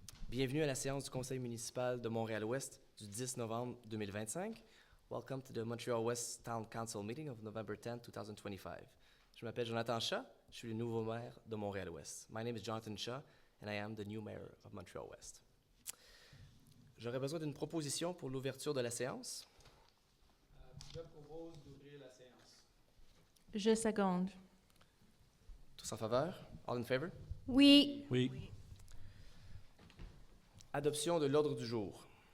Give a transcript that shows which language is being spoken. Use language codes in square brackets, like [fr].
[fr] Bienvenue à la séance du conseil municipal de Montréal-Ouest du 10 novembre 2025. [en] Welcome to the Montreal-Ouest Town Council meeting of November 10, 2025. [fr] Je m'appelle Jonathan Shaw, je suis le nouveau maire de Montréal-Ouest. [en] My name is Jonathan Shaw and I am the new mayor of Montreal-Ouest. [fr] J'aurais besoin d'une proposition pour l'ouverture de la séance. Je propose d'ouvrir la séance. Je seconde. Tous en faveur? [en] All in favor? [fr] Oui. Oui. Adoption de l'ordre du jour.